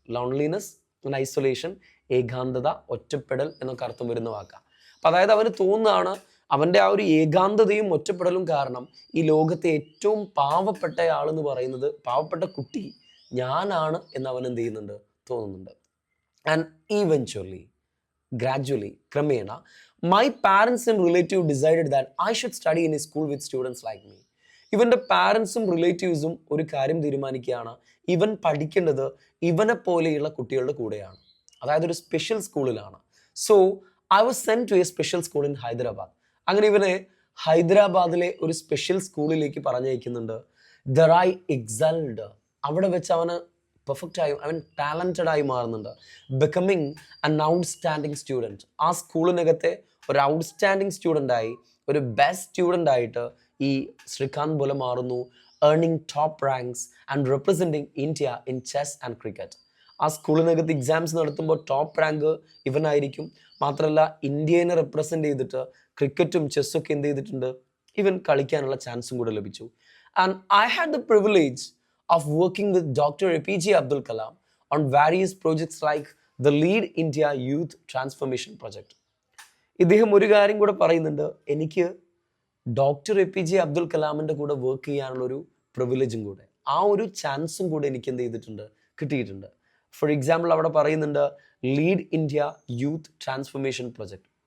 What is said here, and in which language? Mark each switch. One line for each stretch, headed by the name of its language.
Malayalam: Loneliness and isolation, ഏകാന്തത, ഒറ്റപ്പെടൽ എന്നൊക്കെ അർത്ഥം വരുന്ന വാക്കാണ്. അപ്പം അതായത് അവന് തോന്നുകയാണ്, അവൻ്റെ ആ ഒരു ഏകാന്തതയും ഒറ്റപ്പെടലും കാരണം ഈ ലോകത്തെ ഏറ്റവും പാവപ്പെട്ട ആളെന്ന് പറയുന്നത്, പാവപ്പെട്ട കുട്ടി ഞാനാണ് എന്ന് അവൻ എന്ത് ചെയ്യുന്നുണ്ട്, തോന്നുന്നുണ്ട്.
English: And eventually, gradually, ക്രമേണ, my parents and relative decided that I should study in a school with students like me.
Malayalam: ഇവൻ്റെ പാരൻസും റിലേറ്റീവ്സും ഒരു കാര്യം തീരുമാനിക്കുകയാണ്, ഇവൻ പഠിക്കേണ്ടത് ഇവനെ പോലെയുള്ള കുട്ടികളുടെ കൂടെയാണ്, അതായത് ഒരു സ്പെഷ്യൽ സ്കൂളിലാണ്.
English: So I was send to a special school in Hyderabad.
Malayalam: അങ്ങനെ ഇവനെ ഹൈദരാബാദിലെ ഒരു സ്പെഷ്യൽ സ്കൂളിലേക്ക് പറഞ്ഞയക്കുന്നുണ്ട്.
English: there I excelled,
Malayalam: അവിടെ വെച്ച് അവന് പെർഫെക്റ്റായി, അവൻ ടാലൻറ്റഡ് ആയി മാറുന്നുണ്ട്.
English: becoming an outstanding student,
Malayalam: ആ സ്കൂളിനകത്തെ ഒരു ഔട്ട്സ്റ്റാൻഡിങ് സ്റ്റുഡൻ്റായി, ഒരു ബെസ്റ്റ് സ്റ്റുഡൻ്റ് ആയിട്ട് ഈ ശ്രീകാന്ത് ബൊല മാറുന്നു.
English: Earning top ranks and representing India in chess and cricket.
Malayalam: ആ സ്കൂളിനകത്ത് എക്സാംസ് നടത്തുമ്പോൾ ടോപ്പ് റാങ്ക് ഇവനായിരിക്കും. മാത്രമല്ല ഇന്ത്യനെ റെപ്രസെൻ്റ് ചെയ്തിട്ട് ക്രിക്കറ്റും ചെസ്സൊക്കെ എന്ത് ചെയ്തിട്ടുണ്ട്, ഇവൻ കളിക്കാനുള്ള ചാൻസും കൂടെ ലഭിച്ചു.
English: And I had the privilege of working with Dr. APJ Abdul Kalam on various projects like
Malayalam: the lead India youth transformation project. ഇദ്ദേഹം ഒരു കാര്യം കൂടെ പറയുന്നുണ്ട്, എനിക്ക് ഡോക്ടർ APJ അബ്ദുൽ കലാമിൻ്റെ കൂടെ വർക്ക് ചെയ്യാനുള്ളൊരു പ്രിവിലേജും കൂടെ, ആ ഒരു ചാൻസും കൂടെ എനിക്ക് എന്ത് ചെയ്തിട്ടുണ്ട്, കിട്ടിയിട്ടുണ്ട്. ഫോർ എക്സാമ്പിൾ അവിടെ പറയുന്നുണ്ട് lead India youth transformation project.